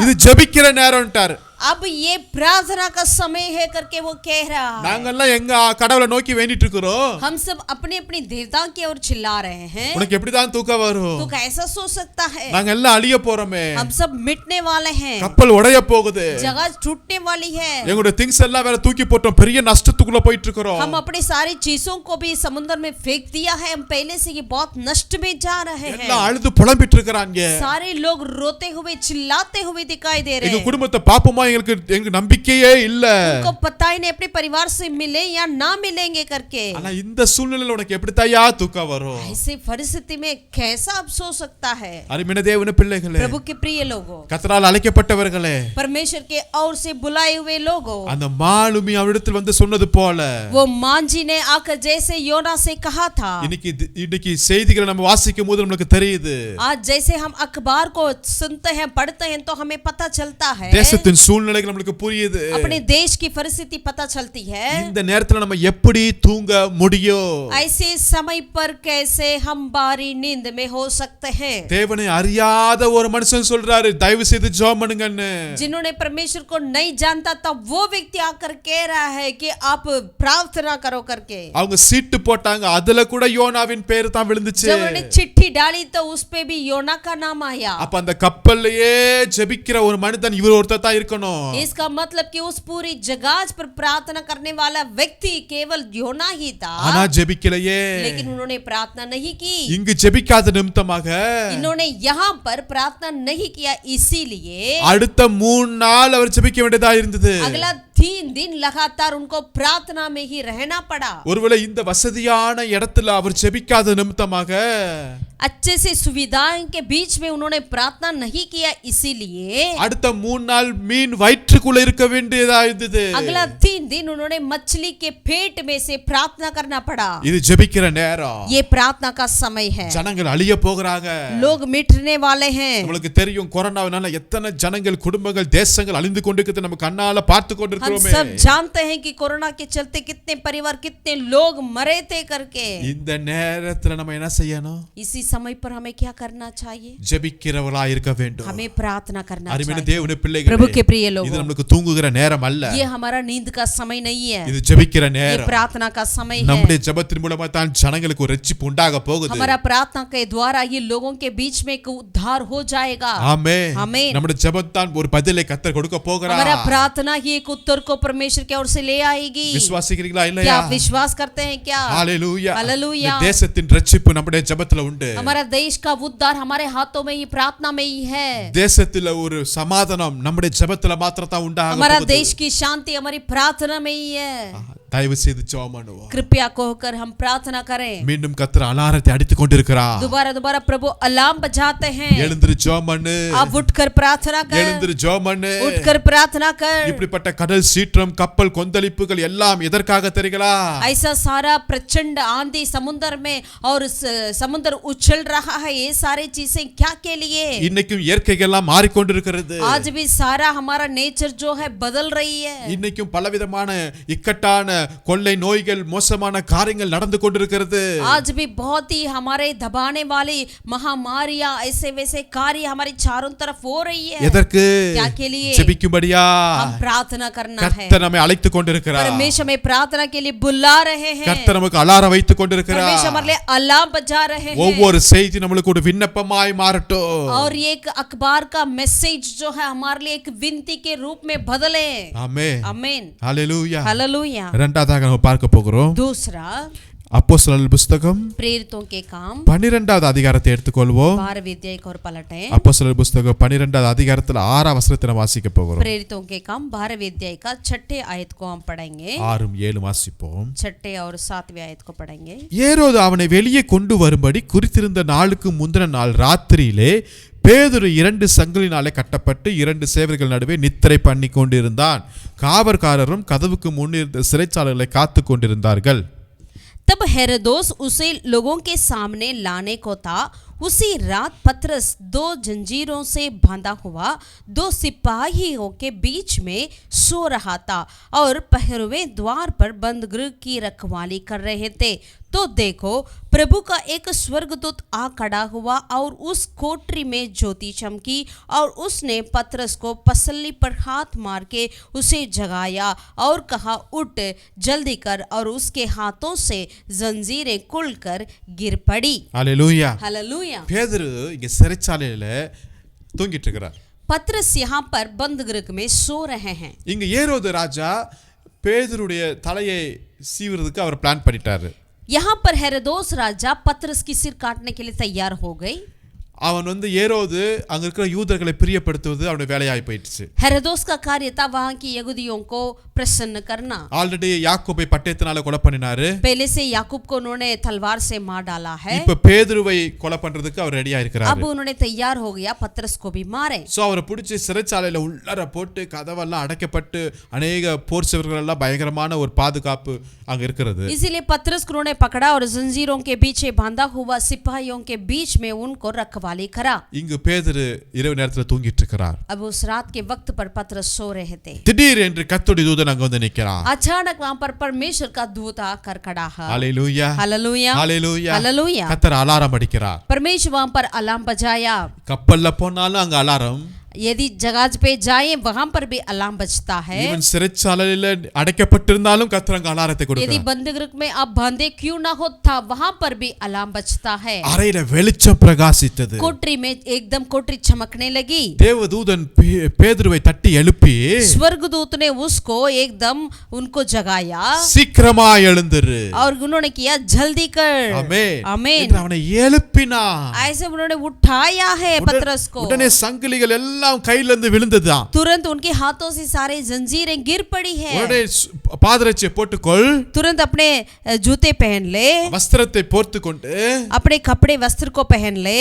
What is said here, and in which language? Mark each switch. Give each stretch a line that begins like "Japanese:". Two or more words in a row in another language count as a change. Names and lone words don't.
Tamil: இது ஜெபிக்கிற நேரம்ட்டார்.
Hindi: अब ये प्रार्थना का समय है करके वो कह रहा है।
Tamil: நாங்கெல்லாம் எங்க கடவுளை நோக்கி வேண்டிட்டு இருக்கிறோம்.
Hindi: हम सब अपने अपनी देवताओं की ओर चिल्ला रहे हैं।
Tamil: உனக்கு எப்படிதான் தூக்கம் வரும்?
Hindi: तो कैसा सो सकता है?
Tamil: நாங்க எல்லாம் அழிய போறோமே.
Hindi: हम सब मिटने वाले हैं।
Tamil: கப்பல் உடைய போகுது.
Hindi: जहाज टूटने वाली है।
Tamil: எங்களுடைய திங்ஸ் எல்லாம் வேற தூக்கி போட்டோம். பெரிய நஷ்டத்துக்குள்ள போயிட்டு இருக்கிறோம்.
Hindi: हम अपनी सारी चीजों को भी समुद्र में फेंक दिया है। हम पहले से ही बहुत नष्ट में जा रहे हैं।
Tamil: எல்லாம் அழுது புலம்பிட்டு இருக்கறாங்க.
Hindi: सारे लोग रोते हुए चिल्लाते हुए दिखाई दे रहे
Tamil: எங்க
Hindi: हैं।
Tamil: குடும்பத்தை பாப்போமா? எங்களுக்கு நம்பிக்கையே இல்ல.
Hindi: उनको पता ही नहीं अपने परिवार से मिले या ना मिलेंगे करके।
Tamil: ஆனா இந்த சூழ்நிலையில உனக்கு எப்படிதாயா தூக்கம் வரும்?
Hindi: ऐसे परिस्थिति में कैसा आप सो सकता है?
Tamil: அருமையான தேவனுடைய பிள்ளைகளே,
Hindi: प्रभु के प्रिय लोगों,
Tamil: கர்த்தரால் அழைக்கப்பட்டவர்களே,
Hindi: परमेश्वर के ओर से बुलाए हुए लोगों,
Tamil: அந்த மாலுமி அவரிடத்தில் வந்து சொன்னது போல
Hindi: वो मांझी ने आकर जैसे योना से कहा था।
Tamil: இன்னைக்கு செய்திகளை நம்ம வாசிக்கும் போது நமக்கு தெரியுது,
Hindi: आज जैसे हम अखबार को सुनते हैं पढ़ते हैं तो हमें पता चलता है।
Tamil: தேசத்தின் சூழ்நிலைகள் நமக்கு புரியுது,
Hindi: अपने देश की परिस्थिति पता चलती है।
Tamil: இந்த நேரத்துல நம்ம எப்படி தூங்க முடியும்?
Hindi: ऐसे समय पर कैसे हम बारी नींद में हो सकते हैं?
Tamil: தேவனை அறியாத ஒரு மனுஷன் சொல்றாரு, தயவு செய்து ஜெபம் பண்ணுங்கன்னு.
Hindi: जिन्होंने परमेश्वर को नहीं जानता था वो व्यक्ति आकर कह रहा है कि आप प्रार्थना करो करके।
Tamil: அவங்க சீட்டு போட்டாங்க, அதுல கூட யோனாவின் பேர் தான் விழுந்துச்சு.
Hindi: जब उन्होंने चिट्ठी डाली तो उस पे भी योना का नाम आया।
Tamil: அப்ப அந்த கப்பல்லையே ஜெபிக்கிற ஒரு மனிதன் இவர் ஒருத்தர் தான் இருக்கணும்.
Hindi: इसका मतलब कि उस पूरी जहाज पर प्रार्थना करने वाला व्यक्ति केवल योना ही था।
Tamil: ஆனா ஜெபிக்கலையே.
Hindi: लेकिन उन्होंने प्रार्थना नहीं की।
Tamil: இங்கு ஜெபிக்காத நிமித்தமாக
Hindi: इन्होंने यहाँ पर प्रार्थना नहीं किया, इसीलिए
Tamil: அடுத்த 3 நாள் அவர் ஜெபிக்க வேண்டியதா இருந்தது.
Hindi: अगला 3 दिन लगातार उनको प्रार्थना में ही रहना पड़ा।
Tamil: ஒருவேளை இந்த வசதியான இடத்துல அவர் ஜெபிக்காத நிமித்தமாக
Hindi: अच्छे से सुविधाएं के बीच में उन्होंने प्रार्थना नहीं किया, इसीलिए
Tamil: அடுத்த 3 நாள் மீன் வயிற்றுக்குள்ள இருக்க வேண்டியதா இருந்தது.
Hindi: अगला 3 दिन उन्होंने मछली के पेट में से प्रार्थना करना पड़ा।
Tamil: இது ஜெபிக்கிற நேரம்.
Hindi: ये प्रार्थना का समय है।
Tamil: ஜனங்கள் அழிய போகிறாங்க.
Hindi: लोग मिटने वाले हैं।
Tamil: உங்களுக்கு தெரியும், கொரோனாவினால எத்தனை ஜனங்கள், குடும்பங்கள், தேசங்கள் அழிந்து கொண்டிருக்கிறது நம்ம கண்ணால பார்த்து
Hindi: हम
Tamil: கொண்டிருக்கிறோமே.
Hindi: सब जानते हैं कि कोरोना के चलते कितने परिवार, कितने लोग मरे थे करके।
Tamil: இந்த நேரத்துல நம்ம என்ன செய்யணும்?
Hindi: इसी समय पर हमें क्या करना चाहिए?
Tamil: ஜெபிக்கிறவளா இருக்க வேண்டும்.
Hindi: हमें प्रार्थना करना
Tamil: அருமையான
Hindi: चाहिए।
Tamil: தேவனுடைய பிள்ளைகளே,
Hindi: प्रभु के प्रिय लोगों,
Tamil: இது நமக்கு தூங்குகிற நேரம் அல்ல.
Hindi: ये हमारा नींद का समय नहीं है,
Tamil: இது ஜெபிக்கிற
Hindi: ये
Tamil: நேரம்.
Hindi: प्रार्थना का समय है।
Tamil: நம்முடைய ஜெபத்தின் மூலமா தான் ஜனங்களுக்கு ஒரு ரட்சிப்பு உண்டாக போகுது.
Hindi: हमारा प्रार्थना के द्वारा ये लोगों के बीच में एक उद्धार हो जाएगा।
Tamil: ஆமென்.
Hindi: आमीन।
Tamil: நம்முடைய ஜெபம் தான் ஒரு பதிலை கர்த்தர் கொடுக்க போகிறார்.
Hindi: हमारा प्रार्थना ही एक उत्तर को परमेश्वर की ओर से ले आएगी।
Tamil: விசுவாசிக்கிறீங்களா
Hindi: क्या
Tamil: இல்லையா?
Hindi: आप विश्वास करते हैं क्या?
Tamil: ஹalleluya.
Hindi: हालेलुया।
Tamil: இந்த தேசத்தின் ரட்சிப்பு நம்முடைய ஜெபத்துல உண்டு.
Hindi: हमारा देश का उद्धार हमारे हाथों में ही, प्रार्थना में ही है।
Tamil: தேசத்துல ஒரு சமாதானம் நம்முடைய ஜெபத்துல மாத்திரம் தான் உண்டாக
Hindi: हमारा
Tamil: போகுது.
Hindi: देश की शांति हमारी प्रार्थना में ही है।
Tamil: தயவு செய்து ஜெபம் பண்ணுவோம்.
Hindi: कृपया कहकर हम प्रार्थना करें।
Tamil: மீண்டும் கர்த்தர் அலாரத்தை அடித்துக் கொண்டிருக்கிறார்.
Hindi: दोबारा दोबारा प्रभु अलार्म बजाते हैं।
Tamil: எழுந்திரு ஜெபம் பண்ணு.
Hindi: आप उठकर प्रार्थना कर।
Tamil: எழுந்திரு ஜெபம் பண்ணு.
Hindi: उठकर प्रार्थना कर।
Tamil: இப்படிப்பட்ட கடல் சீற்றம், கப்பல் கொந்தளிப்புகள் எல்லாம் எதற்காக தெரியுங்களா?
Hindi: ऐसा सारा प्रचंड आंधी समुद्र में और समुद्र उछल रहा है, ये सारी चीजें क्या के लिए?
Tamil: இன்னைக்கும் இயற்கைகள் எல்லாம் மாறிக்கொண்டிருக்கிறது.
Hindi: आज भी सारा हमारा नेचर जो है बदल रही है।
Tamil: இன்னைக்கும் பலவிதமான இக்கட்டான கொள்ளை நோய்கள், மோசமான காரியங்கள் நடந்து கொண்டிருக்கிறது.
Hindi: आज भी बहुत ही हमारे दबाने वाली महामारियां, ऐसे वैसे कार्य हमारी चारों तरफ हो रही है।
Tamil: எதற்கு?
Hindi: क्या के लिए?
Tamil: ஜெபிக்கும்படியா
Hindi: हम प्रार्थना करना है।
Tamil: கர்த்தர் நம்மை அழைத்துக் கொண்டிருக்கிறார்.
Hindi: परमेश्वर हमें प्रार्थना के लिए बुला रहे हैं।
Tamil: கர்த்தர் நமக்கு அலாரம் வைத்துக் கொண்டிருக்கிறார்.
Hindi: परमेश्वर हमारे लिए अलार्म बजा रहे हैं।
Tamil: ஒவ்வொரு செய்தி நம்மளுக்கு ஒரு விண்ணப்பமாய் மாறட்டும்.
Hindi: और ये एक अखबार का मैसेज जो है हमारे लिए एक विनती के रूप में बदले।
Tamil: ஆமென்.
Hindi: आमीन।
Tamil: ஹalleluya.
Hindi: हालेलुया।
Tamil: இரண்டாவதாக நம்ம பார்க்க போகிறோம்.
Hindi: दूसरा,
Tamil: அப்போஸ்தலர் புத்தகம்
Hindi: प्रेरितों के काम
Tamil: 12வது அதிகாரத்தை எடுத்துக்கொள்வோம்.
Hindi: 12वें अध्याय को और पलटें।
Tamil: அப்போஸ்தலர் புத்தகம் 12வது அதிகாரத்துல 6ஆம் வசனத்தை வாசிக்க போகிறோம்.
Hindi: प्रेरितों के काम 12वें अध्याय का 6ठे आयत को हम पढ़ेंगे।
Tamil: 6 7 வாசிப்போம்.
Hindi: 6ठे और 7वें आयत को पढ़ेंगे।
Tamil: ஏரோது அவனை வெளியே கொண்டு வரும்படி குறித்திருந்த நாளுக்கு முந்தின நாள் ராத்திரியிலே பேதுரு 2 சங்கிலினாலே கட்டப்பட்டு 2 சேவர்கள் நடுவே நித்திரை பண்ணி கொண்டிருந்தான். காவற்காரரும் கதவுக்கு முன்னிருந்த சிறைச்சாலைகளை காத்து கொண்டிருந்தார்கள்.
Hindi: तब हेरोदोस उसे लोगों के सामने लाने को था। उसी रात पतरस 2 जंजीरों से बांधा हुआ 2 सिपाहियों के बीच में सो रहा था और पहरुए द्वार पर बंद गृह की रखवाली कर रहे थे। तो देखो, प्रभु का एक स्वर्गदूत आ खड़ा हुआ और उस कोठरी में ज्योति चमकी और उसने पतरस को पसली पर हाथ मार के उसे जगाया और कहा, उठ जल्दी कर। और उसके हाथों से जंजीरें खुलकर गिर पड़ी।
Tamil: ஹalleluya.
Hindi: हालेलुया।
Tamil: பேதுரு இங்க சிறைச்சாலையில தூங்கிட்டு இருக்கிறார்.
Hindi: पतरस यहाँ पर बंद गृह में सो रहे हैं।
Tamil: இங்க ஏரோது ராஜா பேதுருடைய தலையை சீவுறதுக்கு அவர் பிளான் பண்ணிட்டாரு.
Hindi: यहाँ पर हेरोदोस राजा पतरस की सिर काटने के लिए तैयार हो गई।
Tamil: அவன் ஏரோது அங்க இருக்கிற யூதர்களை பிரியப்படுத்துவது அவனுடைய வேலையாய் போயிடுச்சு.
Hindi: हेरोदोस का कार्य था वहां की यहूदियों को प्रसन्न करना।
Tamil: ஆல்ரெடி யாக்கோபை பட்டயத்தினால கொலை பண்ணினாரு.
Hindi: पहले से याकूब को उन्होंने तलवार से मार डाला है।
Tamil: இப்ப பேதுருவை கொலை பண்றதுக்கு அவர் ரெடியா இருக்கிறாரு.
Hindi: अब उन्होंने तैयार हो गया पतरस को भी मारे।
Tamil: சோ அவரை பிடிச்சி சிறைச்சாலையில உள்ளர போட்டு கதவெல்லாம் அடைக்கப்பட்டு अनेक போர் சேவர்கள் எல்லாம் பயங்கரமான ஒரு பாதுகாப்பு அங்க இருக்கிறது.
Hindi: इसीलिए पतरस को उन्होंने पकड़ा और जंजीरों के पीछे बांधा हुआ सिपाहियों के बीच में उनको रखवाली करा।
Tamil: இங்கு பேதுரு இரவு நேரத்துல தூங்கிட்டு இருக்கிறார்.
Hindi: अब उस रात के वक्त पर पतरस सो रहे थे।
Tamil: திடீர் என்று கர்த்தருடைய தூதன் அங்க வந்து நிக்கிறான்.
Hindi: अचानक वहां पर परमेश्वर का दूत आकर खड़ा है।
Tamil: ஹalleluya.
Hindi: हालेलुया।
Tamil: ஹalleluya.
Hindi: हालेलुया।
Tamil: கர்த்தர் அலாரம் அடிக்கிறார்.
Hindi: परमेश्वर वहां पर अलार्म बजाया।
Tamil: கப்பல்ல போனாலும் அங்க அலாரம்.
Hindi: यदि जहाज पे जाएं वहां पर भी अलार्म बजता है।
Tamil: ஈவன் சிறைச்சாலையில அடைக்கப்பட்டிருந்தாலும் கர்த்தர் அங்க அலாரத்தை
Hindi: यदि
Tamil: கொடுக்கிறார்.
Hindi: बंदीगृह में आप बंधे क्यों ना हो था वहां पर भी अलार्म बजता है।
Tamil: அறையில வெளிச்சம் பிரகாசித்தது.
Hindi: कोठरी में एकदम कोठरी चमकने लगी।
Tamil: தேவதூதன் பேதுருவை தட்டி எழுப்பி
Hindi: स्वर्गदूत ने उसको एकदम उनको जगाया
Tamil: சீக்கிரமா எழுந்திரு.
Hindi: और उन्होंने किया जल्दी कर।
Tamil: ஆமென்.
Hindi: आमीन।
Tamil: என்று அவனை எழுப்பினான்.
Hindi: ऐसे उन्होंने उठाया है पतरस को।
Tamil: உடனே சங்கிலிகள் எல்லாம் கையில இருந்து விழுந்ததுதான்.
Hindi: तुरंत उनके हाथों से सारे जंजीरें गिर पड़ी है।
Tamil: உடனே பாதரட்சியை போட்டுக்கொள்.
Hindi: तुरंत अपने जूते पहन ले,
Tamil: வஸ்திரத்தை போர்த்து கொண்டு
Hindi: अपने कपड़े वस्त्र को पहन ले,